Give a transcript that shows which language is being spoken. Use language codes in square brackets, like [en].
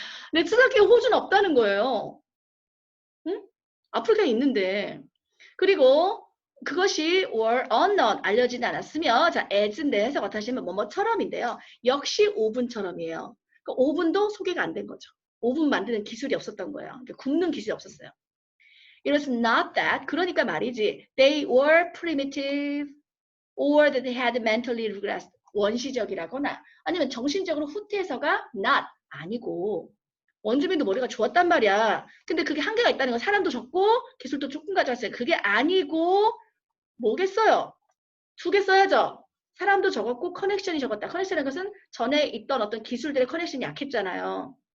[ko] 근데 투석기 호주는 없다는 거예요. 응? 아프리카에 있는데. 그리고 그것이 [en] or unknown [ko] 알려지지 않았으며 자 as인데 해석 어떻게 하시면 뭐뭐처럼인데요. 역시 오븐처럼이에요. 그 오븐도 소개가 안 된 거죠. 오븐 만드는 기술이 없었던 거예요. 굽는 기술이 없었어요. [en] It was not that. [ko] 그러니까 말이지. [en] They were primitive or that they had mentally regressed. [ko] 원시적이라거나 아니면 정신적으로 후퇴해서가 not 아니고 원주민도 머리가 좋았단 말이야. 근데 그게 한계가 있다는 건 사람도 적고 기술도 조금 가져왔어요. 그게 아니고 뭐겠어요? 두 개 써야죠. 사람도 적었고 커넥션이 적었다. 커넥션이라는 것은 전에 있던 어떤 기술들의 커넥션이 약했잖아요.